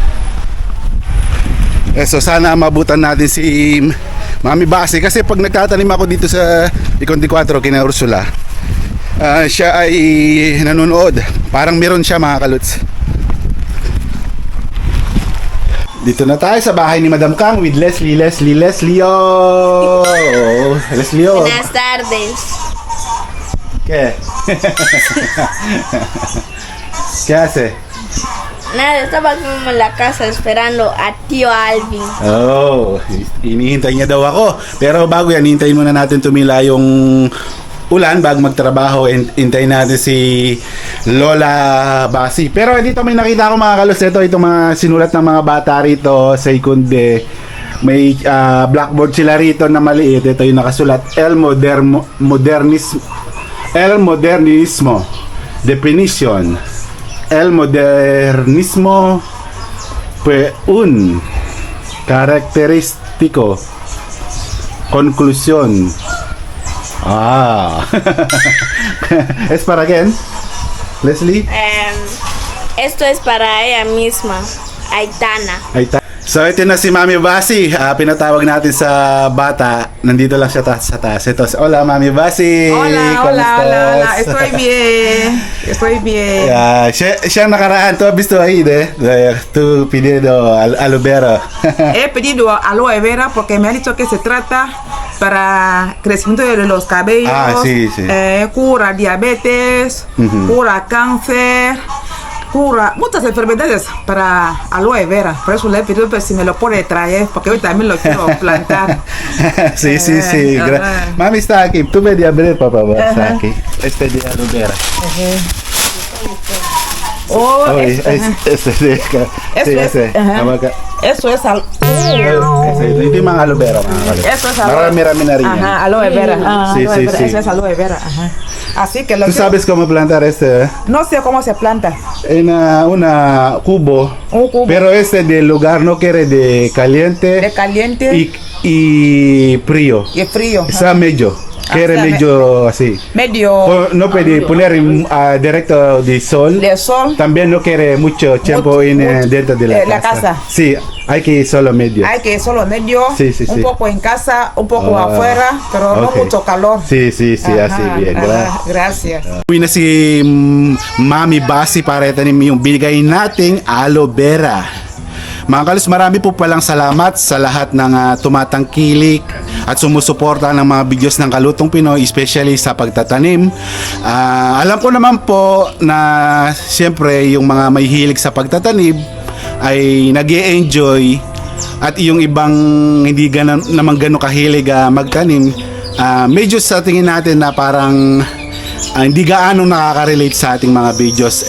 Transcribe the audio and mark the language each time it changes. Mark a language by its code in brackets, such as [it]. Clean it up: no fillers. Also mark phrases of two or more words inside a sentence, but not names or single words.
[tl] So sana mabutan natin si Mami Basi kasi pag nagtatanim ako dito sa Ikundi 4 kina Ursula, siya ay nanonood. Parang meron siya mga kaluts. Dito na tayo sa bahay ni Madam Kang with Leslie. Oh! Leslie, oh. [es] Buenas tardes. ¿Qué? ¿Qué hace? Nada, estaba como en la casa esperando a tío Alvin. [tl] Oh, inihintay niya daw ako. Pero bago yan, hintayin muna natin tumila yung ulan bago magtrabaho. Hintayin natin si Lola Basi. Pero dito may nakita ko mga kalos. Itong mga sinulat ng mga bata rito sa Ikundi. May blackboard sila rito na maliit. Ito yung nakasulat, [es] El Modernismo. Definition. El modernismo fue un característico. Conclusión. ¿Es para quién? Leslie? Esto es para ella misma, Aitana. Ahí está. [tl] So ito na si Mami Basi. Pinatawag natin sa bata. Nandito lang siya sa taas. Ito, [es] hola Mami Basi. Hola. Estoy bien. [tl] Siya nakaraan. [es] ¿Tú has visto ahí tú pidiendo aloe vera? He pedido aloe vera porque me ha dicho que se trata para crecimiento de los cabellos, sí. Cura diabetes, cura cáncer, cura muchas enfermedades para aloe vera. Por eso le he pedido si me lo puede traer, porque hoy también lo quiero plantar. Sí. Mami está aquí. Tú me di abrir, papá. Está aquí. Este de aloe vera. Eso es aloe [tl] Ito yung mga aloe vera. [es] Eso es aloe. [tl] Marami na rin yan. [es] Aloe vera. Sí. Eso es aloe vera. Así que lo ¿Tú sabes cómo plantar este? No sé cómo se planta. En una cubo. Un cubo. Pero este del lugar no quiere de caliente. De caliente y frío. y frío. Está medio. Quiere medio así. Medio. No puede poner directo de sol. De sol. También no quiere mucho tiempo dentro de la casa. Sí, hay que ir solo medio. Hay que solo medio. Sí. Un poco en casa, un poco afuera, pero no mucho calor. Sí, así bien. Gracias. [tl] Uwi na si Mami Basi para itanim yung binigay nating aloe vera. Mga kalos, marami po palang salamat sa lahat ng tumatangkilik at sumusuporta ng mga videos ng Kalutong Pinoy, especially sa pagtatanim. Alam ko naman po na siyempre yung mga may hilig sa pagtatanim ay nag-e-enjoy at yung ibang hindi naman gano'ng kahilig magtanim, medyo sa tingin natin na parang hindi gaano nakaka-relate sa ating mga videos.